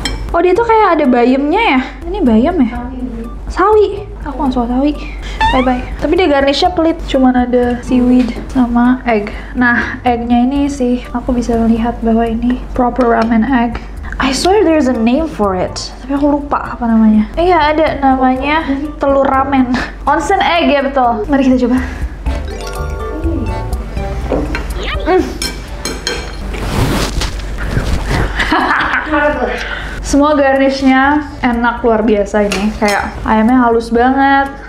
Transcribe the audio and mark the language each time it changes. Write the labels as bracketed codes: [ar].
[id] Oh dia tuh kayak ada bayamnya ya? Ini bayam ya? Sawi. Aku nggak suka sawi. Bye. Tapi dia garnishnya pelit. Cuman ada seaweed sama egg. Nah, eggnya ini sih aku bisa melihat bahwa ini [en] proper ramen egg. I swear there's a name for it. [id] Tapi aku lupa apa namanya. Iya ada namanya telur ramen. Onsen egg ya betul. Mari kita coba. Semua garnishnya enak luar biasa ini. Kayak ayamnya halus banget.